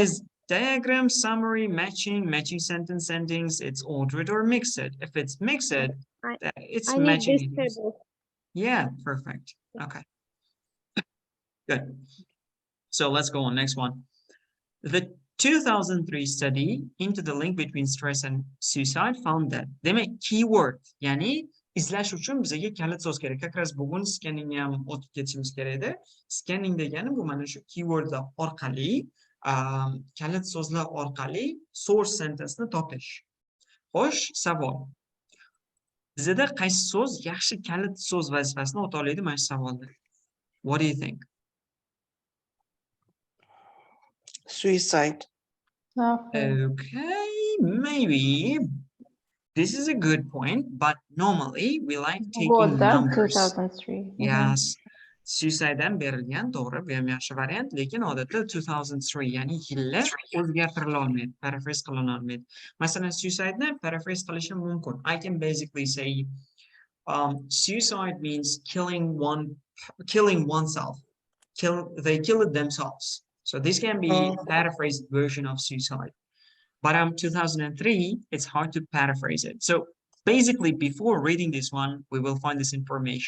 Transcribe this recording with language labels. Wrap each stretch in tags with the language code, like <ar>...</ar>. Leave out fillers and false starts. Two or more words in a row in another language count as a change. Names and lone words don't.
<en>If it is diagram, summary, matching sentence endings, it's ordered or mixed. If it's mixed, it's I need matching. this table. Yeah, perfect. Okay. Good. So let's go on. Next one. The 2003 study into the link between stress and suicide found that.</en> <uz>Demek keyword, ya'ni izlash uchun bizga kalit so'z kerak.</uz> <ru>Как раз</ru> <uz>bugun scanning ham o'tib ketishimiz kerak edi. Scanning degani bu mana shu keywordlar orqali, kalit so'zlar orqali</uz> <en>source sentence</en> <uz>ni topish. Xo'sh, savol. Bizda qaysi so'z yaxshi kalit so'z vazifasini o'ta oladi mana shu savolda?</uz> <en>What do you think? Suicide. Okay, maybe. This is a good point, but normally we like taking numbers. 2003. Yes.</en> <uz>Suicide'dan berilgan, to'g'ri, bu ham yaxshi variant, lekin odatda 2003, ya'ni yillar o'zgartirilolmaydi, paraphrase qilinolmaydi. Masalan, suicide'ni paraphrase qilishim mumkin.</uz> <en>I can basically say suicide means killing oneself. They kill it themselves. So this can be Oh. paraphrased version of suicide. But 2003, it's hard to paraphrase it. So basically, before reading this one, we will find this information.</en>